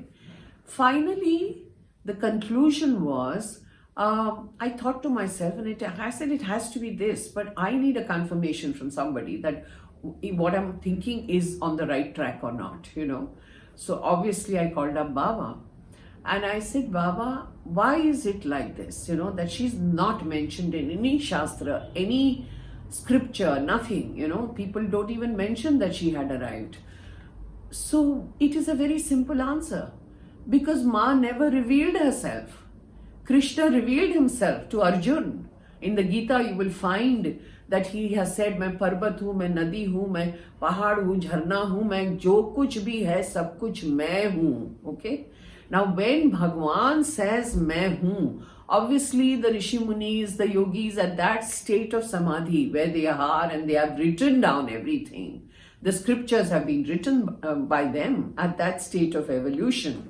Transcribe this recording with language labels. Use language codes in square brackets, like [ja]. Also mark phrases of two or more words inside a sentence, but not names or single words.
[en] Finally, the conclusion was, I thought to myself, and I said it has to be this, but I need a confirmation from somebody that what I'm thinking is on the right track or not, So obviously I called up Baba and I said, Baba, why is it like this, that she's not mentioned in any shastra, any scripture, nothing, people don't even mention that she had arrived. So it is a very simple answer, because Ma never revealed herself. Krishna revealed himself to Arjun. In the Gita, you will find that he has said, [hi] "मैं पर्बत हूँ, मैं नदी हूँ, मैं पहाड़ हूँ, झरना हूँ, मैं जो कुछ भी है, सब कुछ मैं हूँ." [en] Okay. Now, when Bhagwan says [hi] "मैं हूँ," [en] obviously the Rishi Munis, the yogis, at that state of samadhi where they are and they have written down everything. The scriptures have been written by them at that state of evolution.